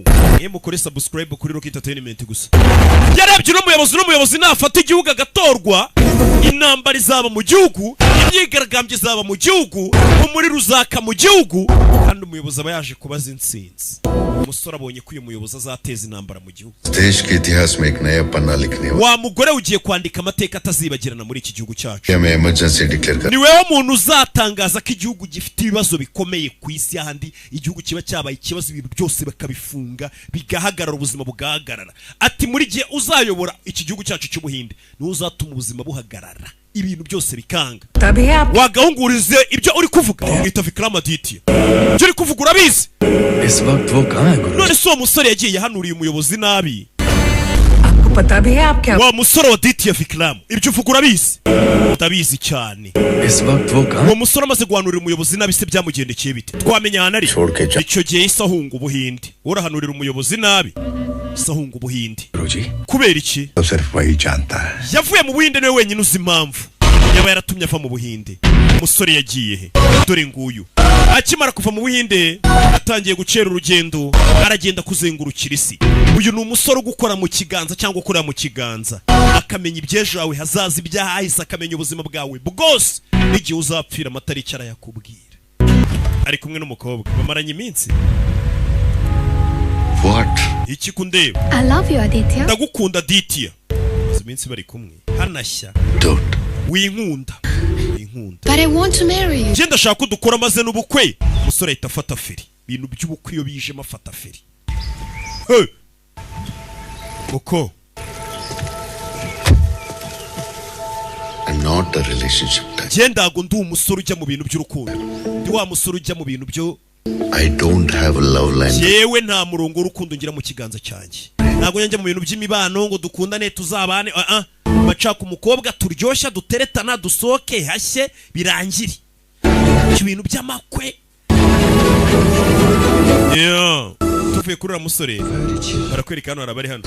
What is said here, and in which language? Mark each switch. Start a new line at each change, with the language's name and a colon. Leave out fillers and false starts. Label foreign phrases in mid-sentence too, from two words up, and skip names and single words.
Kinyarwanda: Mukore subscribe kuri Rock Entertainment gusa. Yarebye n'umuyobozi nafata igihugu agatorwa. Intambara izaba mu gihugu, imyigaragambye izaba mu gihugu, umuri ruzaka mu gihugu, kandi umuyobozi aba yaje kubaza intsinzi. Umusore abonye ko uyu muyobozi azateza intambara mu gihugu.
Hindi: देश के इतिहास में एक नया पन्ना लिखने
Kinyarwanda: Wa mugore ugiye kwandika amateka atazibagirana muri iki gihugu cyacu.
Hindi: मैं
English: emergency declare
Hindi: कर
Kinyarwanda: Ni wewe muntu uzatangaza ko igihugu gifite ibibazo bikomeye ku isi ahandi igihugu kiba cyabaye ikibazo ibintu byose bakabifunga bigahagarara ubuzima bugahagarara. Ati muri gihe uzayobora iki gihugu cyacu cy'ubuhinde ni uzatuma ubuzima buhagarara ibintu byose bikanga. Wagahungurize ibyo uri kuvuga mwita Vikram Aditya. Ibyo uri kuvuga urabizi?
Hindi: इस वक्त वो कहाँ है गुरु
Kinyarwanda: None so umusore yagiye yahanuriye umuyobozi nabi.
Hindi: आपको पता भी है आप क्या
Kinyarwanda: Wa musore wa Aditya Vikram ibyo uvuga urabizi? Utabizi cyane.
Hindi: इस वक्त वो कहाँ
Kinyarwanda: Uwo musore amaze guhanurira umuyobozi nabi se byamugendekeye bite? Twamenya hano ari. Icyo gihe isahunga ubuhinde. Urahanurira umuyobozi nabi. Isahunga ubuhinde.
Hindi: गुरुजी
Kinyarwanda: Kubera iki?
Hindi: तो सिर्फ वही जानता है
Kinyarwanda: Yavuye mu buhinde niwe wenyine uzi impamvu. Yaba yaratumye ava mu buhinde. Umusore yagiye he? Dore nguyu. Akimara kuva mu buhinde atangiye gucera urugendo aragenda kuzengurukira isi. Uyu ni umusore gukora mu kiganza cyangwa ukora mu kiganza akamenya ibyejo yawe hazaza ibyahahise akamenya ubuzima bwawe bwose n'igihe uzapfira amatariki arayakubwira. Ari kumwe n'umukobwa bamaranye iminsi. What? Iki kundeba
English: I love you, Aditya.
Kinyarwanda: ndagukunda Aditya. Maze iminsi bari kumwe hanashya Don't. winkunda.
English: But I want to marry you.
Kinyarwanda: Je ndashaka ko dukora maze n'ubukwe. Umusore ahita afata feri. Ibintu by'ubukwe iyo bijemo afata feri. Uko
English: I'm not a relationship type.
Kinyarwanda: je ndago ndi umusore ujya mu bintu by'urukundo. Ndi wa musore ujya mu bintu byo
English: I don't have a love line.
Kinyarwanda: yewe nta murongo w'urukundo ngira mu kiganza cyanjye. Ntabwo njya mu bintu by'imibano ngo dukundane tuzabane. Bacaka umukobwa turyoshya duteretana dusoke hashye birangire. Ibintu by'amakwe. Tuvuye kuri ura musore barakwereka hano harabari hano.